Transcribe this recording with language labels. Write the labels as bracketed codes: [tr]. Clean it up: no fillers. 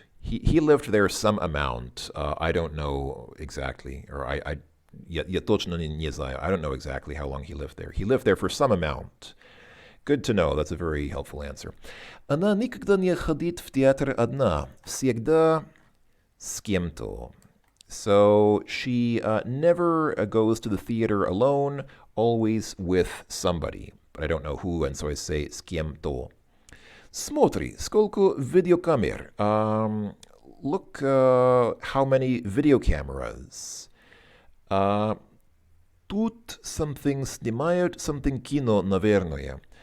[en] He lived there some amount. I don't know exactly, or [ru] я точно не знаю. [en] I don't know exactly how long he lived there. He lived there for some amount. Good to know. That's a very helpful answer. [ru] Она никогда не ходит в театр одна. Всегда с кем-то. [en] So she never goes to the theater alone, always with somebody. But I don't know who, and so I say с кем-то. [ru] Смотри, сколько видеокамер. [en] Look how many video cameras. [ru] Тут [en] something [ru] снимают, [en] something [ru] кино, наверное.